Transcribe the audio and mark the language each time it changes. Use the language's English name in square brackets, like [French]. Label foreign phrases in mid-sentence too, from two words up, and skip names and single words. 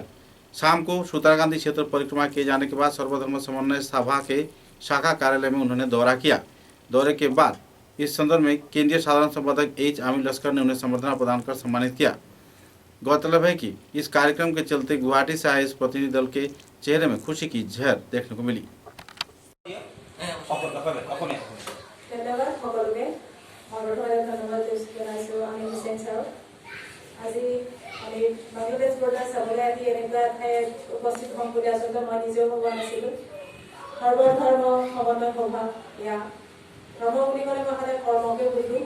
[Hindi] शाम को सूत्रा गांधी क्षेत्र परिक्रमा किए जाने के बाद सर्वधर्म समन्वय सभा के शाखा कार्यालय में उन्होंने दौरा किया। दौरे के बाद इस संदर्भ में केंद्रीय साधारण संपादक एच आमिर लश्कर ने उन्हें संबर्धना प्रदान कर सम्मानित किया। गौरतलब है कि इस कार्यक्रम के चलते गुवाहाटी से आए इस प्रतिनिधि दल के चेहरे में खुशी की झलक देखने को मिली। [Assamese] আজি আমি বাংলাদেশ বৰ্ডাৰ চাবলৈ আহি এনেকুৱা ঠাইত উপস্থিত হ'ম বুলি আচলতে মই নিজেও ভবা নাছিলোঁ। সৰ্বধৰ্ম সমন্বয় সভা ইয়া ধৰ্ম বুলি ক'লে মই সদায় কৰ্মকে বুজোঁ।